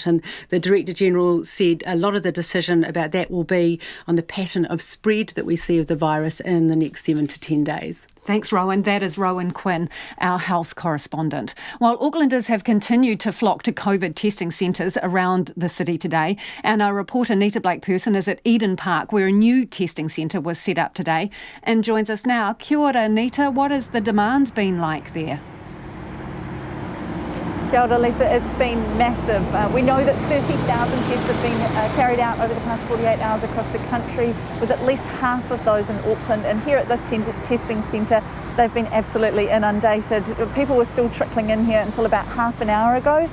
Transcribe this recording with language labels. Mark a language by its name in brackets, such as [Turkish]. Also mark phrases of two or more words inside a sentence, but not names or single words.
[English] And the Director General said a lot of the decision about that will be on the pattern of spread that we see of the virus in the next 7 to 10 days. Thanks, Rowan. That is Rowan Quinn, our health correspondent. While Aucklanders have continued to flock to COVID testing centres around the city today, and our reporter Nita Blake-Person is at Eden Park, where a new testing centre was set up today, and joins us now. [Māori] Kia ora, Nita. [English] What has the demand been like there? [Māori] Kia ora, [English] Lisa. It's been massive. We know that 30,000 tests have been carried out over the past 48 hours across the country, with at least half of those in Auckland. And here at this testing centre, they've been absolutely inundated. People were still trickling in here until about half an hour ago.